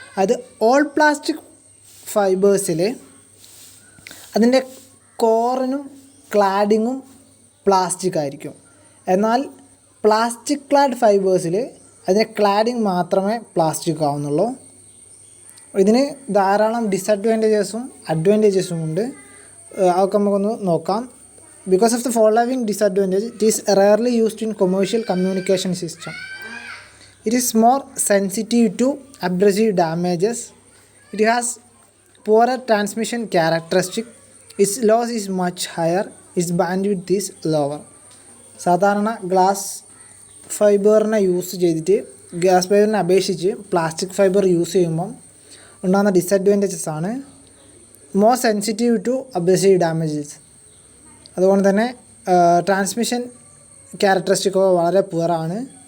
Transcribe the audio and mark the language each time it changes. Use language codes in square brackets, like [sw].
[ml] അത് all plastic ഫൈബേഴ്സിൽ അതിൻ്റെ കോറിനും ക്ലാഡിങ്ങും plastic ആയിരിക്കും. എന്നാൽ പ്ലാസ്റ്റിക് ക്ലാഡ് ഫൈബേഴ്സിൽ അതിൻ്റെ ക്ലാഡിങ് മാത്രമേ പ്ലാസ്റ്റിക് ആവുന്നുള്ളൂ. ഇതിന് ധാരാളം ഡിസഡ്വാൻറ്റേജസും അഡ്വാൻറ്റേജസും ഉണ്ട്. അതൊക്കെ നമുക്കൊന്ന് നോക്കാം. [en] Because of the following disadvantage, it is rarely used in commercial communication system. It is more sensitive to abrasive damages. It has poorer transmission characteristic. Its loss is much higher. Its bandwidth is lower. [ml] സാധാരണ glass ഫൈബറിനെ use ചെയ്തിട്ട് glass ഫൈബറിനെ അപേക്ഷിച്ച് plastic fibre use ചെയ്യുമ്പം ഉണ്ടാകുന്ന disadvantages ആണ് [en] More sensitive to abrasive damages. [ml] അതുകൊണ്ട് തന്നെ transmission ക്യാരക്ടറിസ്റ്റിക്കൊക്കെ വളരെ പുവറാണ്.